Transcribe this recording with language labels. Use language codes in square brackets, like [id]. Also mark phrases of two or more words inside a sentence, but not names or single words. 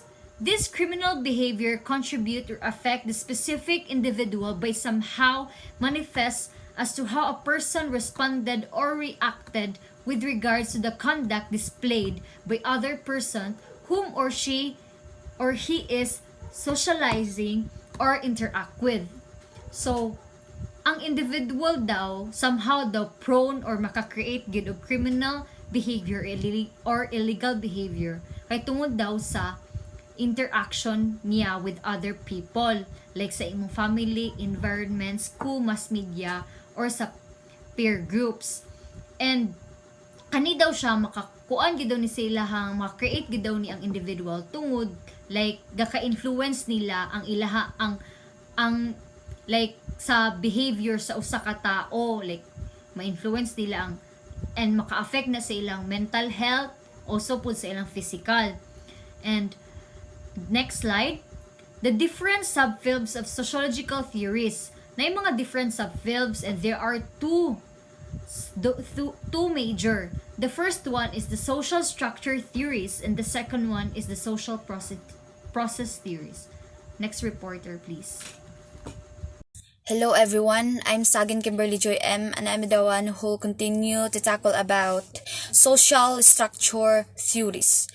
[en] This criminal behavior contribute or affect the specific individual by somehow manifest as to how a person responded or reacted with regards to the conduct displayed by other person whom or she or he is socializing or interact with. So, [ceb] ang individual daw somehow daw prone or maka-create gid og [en] criminal behavior or illegal behavior [ceb] kay tungod daw sa interaction niya [en] with other people [ceb] like sa imong [en] family, environment, school, mass media, or [ceb] sa [en] peer groups. [ceb] And kani daw siya makakuan gid daw ni sila hang maka-create gid daw ni ang individual tungod like gaka-influence nila ang ilaha ang like sa behavior sa usa ka tao, like ma-influence nila ang and maka-affect na sa ilang [en] mental health, [ceb] also po sa ilang physical. [en] And next slide. The different subfields of sociological theories. [tl] Na yung mga [en] different subfields and there are two major. The first one is the social structure theories and the second one is the social process theories. Next reporter, please. Hello everyone, I'm Sagin Kimberly Joy M and I'm the one who will continue to tackle about social structure theories.